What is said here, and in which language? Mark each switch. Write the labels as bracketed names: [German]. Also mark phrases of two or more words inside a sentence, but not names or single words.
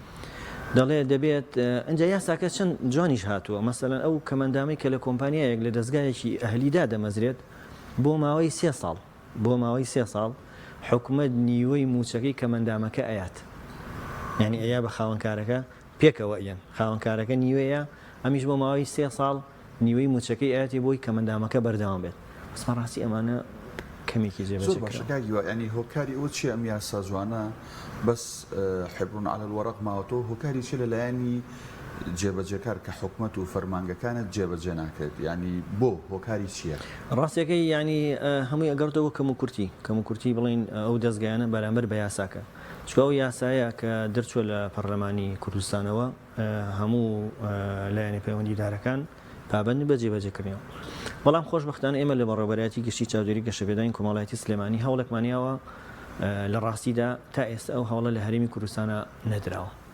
[Central Kurdish] دەڵێ دەبێت ئەنجا یاساکە چەند جوانیش هاتووە مەسەلەن ئەو کەمەندامی کە لە کۆمپانیایەک لە دەستگایەکی ئەهلیدا دەمەزرێت بۆ ماوەی 3 ساڵ بۆ ماوەی 3 ساڵ حکومت نیوەی موچەکەی کەمەندامەکە ئەیات یعنی ئەیا بە خاوەنکارەکە پێکەوە ئەیەن خاوەنکارەکە نیوەیە ئەمیش بۆ ماوەی 3 ساڵ نیوەی موچەکەی ئاەتی بۆی کەمەندامەکە بەردەوام بێت بەڕاستی ئەمانە کەمێکی جێبەجێ ینی هۆکاری ئەو چی ئەم یاسا جوانە بەس [Arabic] حبرون على الورق [Central Kurdish] ماوەتەوە هۆکاری چی لەلایەنی جێبەجێکار کە حکومت و فەرمانگەکانت جێبەجێ ناکرێت ینی بۆ هۆکاری چییە؟ ڕاستیەکەی ینی هەمووی ئەگەڕێتەوە کەم و کورتی بڵین ئەو دەستگایانە بەرامبەر بە یاساکە چکە ئەو یاسایە کە دەرچووە لە پەرلەمانی کوردستانەوە هەموو لایەنی پەیوەندیدارەکان پابند بە جێبەجێکردنەوە بەڵام خۆشبەختانە ئێمە لە بەڕێوەبەرەتی گشتی چاودێری گەشەبێدانی کۆمەڵایەتی سلێمانی هەوڵێکمانیاوە لە ڕاستیدا تا ئێستا ئەو هەوڵە لە هەرێمی کوردستانە نەدراوە